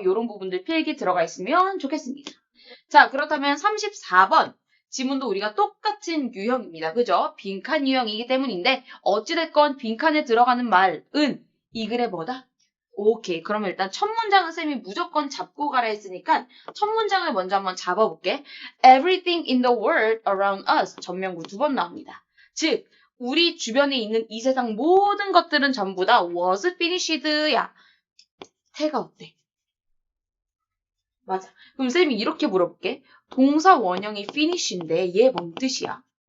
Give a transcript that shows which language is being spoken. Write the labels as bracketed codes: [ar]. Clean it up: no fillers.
[ko] 이런 부분들 필기 들어가 있으면 좋겠습니다. 자, 그렇다면 34번. 지문도 우리가 똑같은 유형입니다. 그죠? 빈칸 유형이기 때문인데 어찌됐건 빈칸에 들어가는 말은 이 글의 뭐다? 오케이. 그러면 일단 첫 문장은 쌤이 무조건 잡고 가라 했으니까 첫 문장을 먼저 한번 잡아볼게. [en] Everything in the world around us. [ko] 전명구 2번 나옵니다. 즉, 우리 주변에 있는 이 세상 모든 것들은 전부 다 [en] was finished [ko] 야. 태가 어때? 맞아. 그럼 쌤이 이렇게 물어볼게. 동사 원형이 finish인데 얘 뭔 뜻이야?